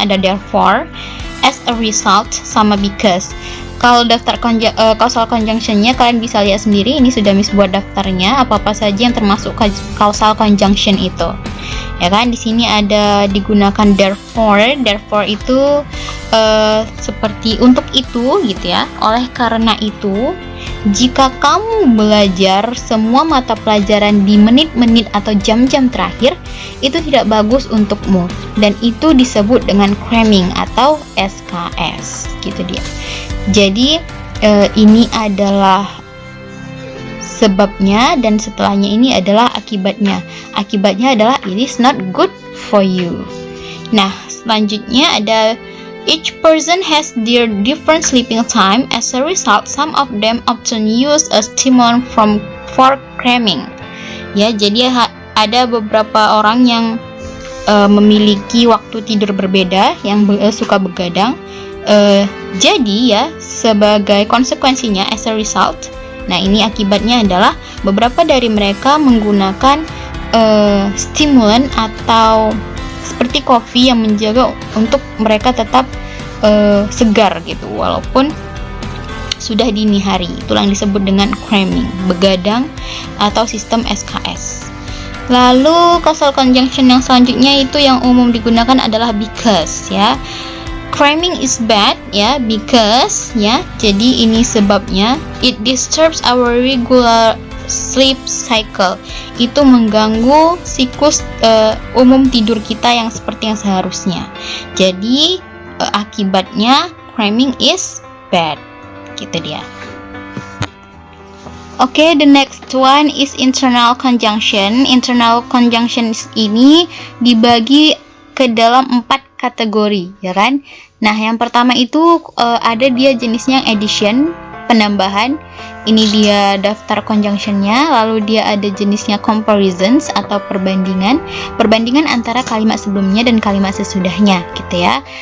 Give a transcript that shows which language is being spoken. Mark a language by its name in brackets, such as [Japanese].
[Indonesian] Ada therefore, [English] as a result, [Indonesian] sama because. Kalau daftar causal conjunction-nya kalian bisa lihat sendiri. Ini sudah Miss buat daftarnya, apa-apa saja yang termasuk causal conjunction itu. Ya kan, di sini ada digunakan therefore. Therefore itu seperti untuk itu gitu ya. Oleh karena itu, jika kamu belajar semua mata pelajaran di menit-menit atau jam-jam terakhir, itu tidak bagus untukmu, dan itu disebut dengan cramming atau SKS gitu dia. Jadi ini adalah sebabnya dan setelahnya ini adalah akibatnya. Akibatnya adalah [English] it is not good for you. [Indonesian] Nah, selanjutnya ada [English] each person has their different sleeping time. As a result, some of them often use a stimulant for cramming. [Indonesian] Ya, jadi ada beberapa orang yang memiliki waktu tidur berbeda, yang suka begadang. Jadi ya, sebagai konsekuensinya, [English] as a result, [Indonesian] nah ini akibatnya adalah beberapa dari mereka menggunakan stimulan atau seperti kopi yang menjaga untuk mereka tetap segar gitu walaupun sudah dini hari. Itulah yang disebut dengan cramming, begadang atau sistem SKS. Lalu causal conjunction yang selanjutnya itu yang umum digunakan adalah because ya. [English] Cramming is bad ya, because ya. [Indonesian] Jadi ini sebabnya, [English] it disturbs our regular sleep cycle. [Indonesian] Itu mengganggu siklus umum tidur kita yang seperti yang seharusnya. Jadi akibatnya [English] cramming is bad. [Indonesian] Gitu dia. [English] Oke, the next one is internal conjunction. [Indonesian] Internal conjunction ini dibagi ke dalam 4 kategori, ya kan? Nah, yang pertama itu ada dia jenisnya yang addition, penambahan. Ini dia daftar conjunctionnya. Lalu dia ada jenisnya comparisons atau perbandingan antara kalimat sebelumnya dan kalimat sesudahnya, gitu ya.